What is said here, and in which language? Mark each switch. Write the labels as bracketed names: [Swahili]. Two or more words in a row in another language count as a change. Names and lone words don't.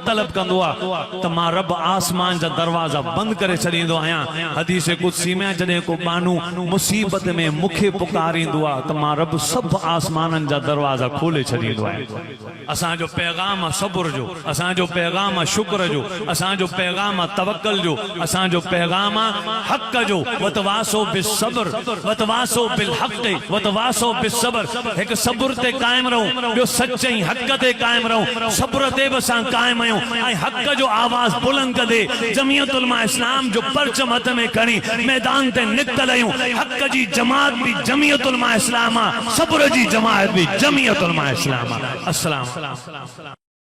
[Sindhi] तलब कंदो आहे त मां रब आसमान जा दरवाजा बंद करे छॾींदो आहियां हदीस कुदसी में जॾहिं को बानू मुसीबत में मूंखे पुकारींदो आहे त मां रब सभु आसमाननि जा दरवाजा खोले असांजो पैगाम आहे सब्र जो असांजो पैगाम आहे शुक्र जो असांजो पैगाम आहे तवक्कल जो असांजो पैगाम आहे हक़ जो [Arabic] وتواصوا بالصبر وتواصوا بالحق وتواصوا بالصبر [Sindhi] हिक सब्र ते कायम रहूं ॿियो सच्चे हक़ ते कायम रहूं सब्र ते बि असां कायम आहियूं ऐं हक़ जो आवाज़ बुलंद कंदे जमियत उलमा इस्लाम जो परचम हथ में खणी मैदान ते निकतल आहियूं हक़ जी जमात भी जमियत उलमा इस्लाम आहे सब्र जी जमात भी जमियत उलमा इस्लाम आहे अस्सलाम